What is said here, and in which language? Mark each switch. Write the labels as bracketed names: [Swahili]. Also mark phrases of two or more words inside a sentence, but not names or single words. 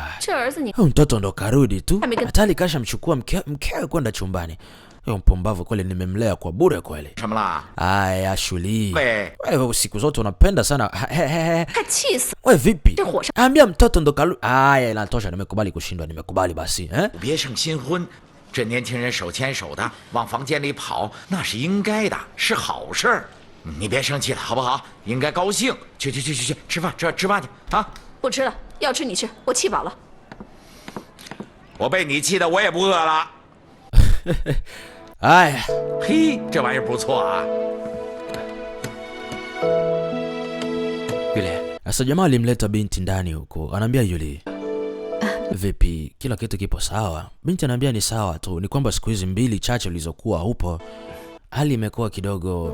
[Swahili] Mtoto ndo karudi tu. Hatali kasha mchukua mkewe kwenda chumbani. Mpumbavu kweli, nimemlea kwa bure kweli. Aya Shuli, wewe siku zote unapenda sana. Wewe vipi? Ambia mtoto ndo kalu. Aya, inatosha, nimekubali kushindwa, nimekubali basi eh? [Chinese] 别胜新婚，这年轻人手牵手的往房间里跑，那是应该的，是好事儿。你别生气了，好不好？应该高兴。去，吃饭，吃饭去啊！不吃了，要吃你吃，我气饱了。我被你气的，我也不饿了。 [Swahili] Aya, [Chinese] 嘿，这玩意儿不错啊。 [Swahili] sasa jamaa alimleta binti ndani huko. Anaambia yule, vipi, kila kitu kipo sawa? Binti anaambia ni sawa tu, ni kwamba siku hizi 2 chache ulizokuwa upo hali imekuwa kidogo.